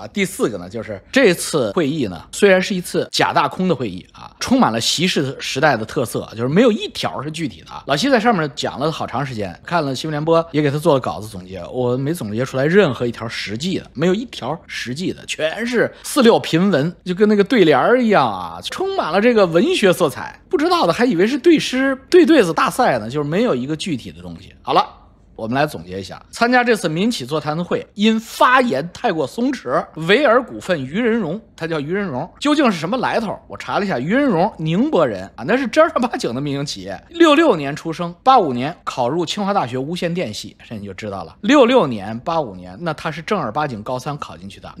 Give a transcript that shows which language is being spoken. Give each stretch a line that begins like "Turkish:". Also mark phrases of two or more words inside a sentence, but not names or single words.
Chinese: 第四個呢，就是這次會議呢，雖然是一次假大空的會議啊，充滿了習氏時代的特色，就是沒有一條是具體的。老習在上面講了好長時間，看了新聞聯播也給他做了稿子總結，我沒總結出來任何一條實際的，沒有一條實際的，全是4-6評文，就跟那個對聯一樣啊，充滿滿了這個文學色彩，不知道的還以為是对诗对对子大赛呢，就是没有一个具体的东西。好了，我们来总结一下，参加这次民企座谈会，因发言太过松弛，维尔股份于仁荣，他叫于仁荣，究竟是什么来头？我查了一下，于仁荣宁波人啊，那是正儿八经的民营企业。66年出生，85年考入清华大学无线电系，这你就知道了。66年、85年，那他是正儿八经高3考进去的。